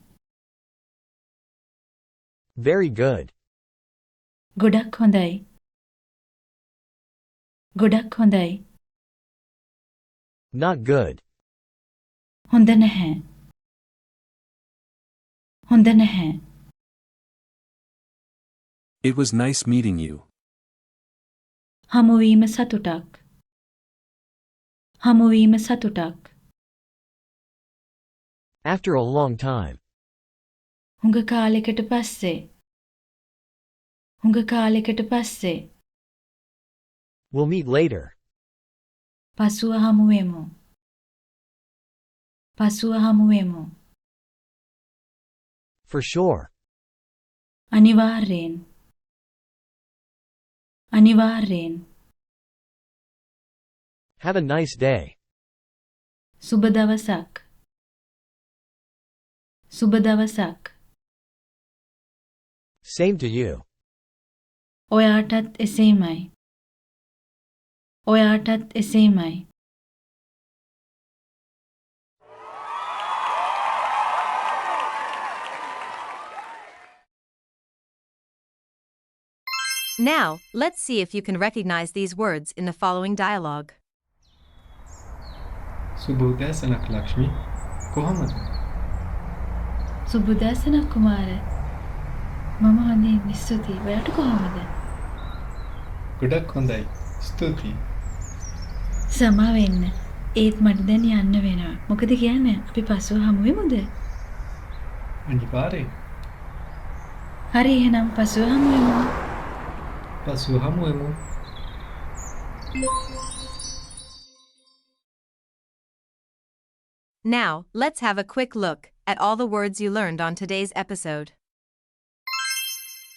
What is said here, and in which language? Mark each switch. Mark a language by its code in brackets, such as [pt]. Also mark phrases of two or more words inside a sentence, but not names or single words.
[en] Very good. [si] ගොඩක් හොඳයි ගොඩක් හොඳයි [en] Not good. [si] හොඳ නැහැ හොඳ නැහැ [en] It was nice meeting you. [si] හමුවීම සතුටක් හමුවීම සතුටක් [en] After a long time. [si] හුඟ කාලෙකට පස්සේ හුඟ කාලෙකට පස්සේ [en] We'll meet later. [si] පසුව හමුවෙමු පසුව හමුවෙමු [en] For sure. [si] අනිවාර්යෙන් අනිවාර්යෙන් [en] Have a nice day. [si] සුබ දවසක් සුබ දවසක් [en] Same to you. [si] ඔයාටත් එසේමයි ඔයාටත් එසේමයි [en] Now, let's see if you can recognize these words in the following dialogue. [si] සුබ උදෑසනක් ලක්ෂ්මී කොහොමද සුබ උදෑසනක් කුමාර මම හොඳින් ස්තුතියි ඔයාට කොහොමද ගොඩක් හොඳයි ස්තුතියි සමා වෙන්න ඒත් මට දැන් යන්න වෙනවා මොකද කියන්නේ අපි පසුව හමු වෙමුද අනිවාර්යෙන් හරි එහෙනම් පසුව හමු වෙමු පසුව හමුවෙමු [en] Now, let's have a quick look at all the words you learned on today's episode.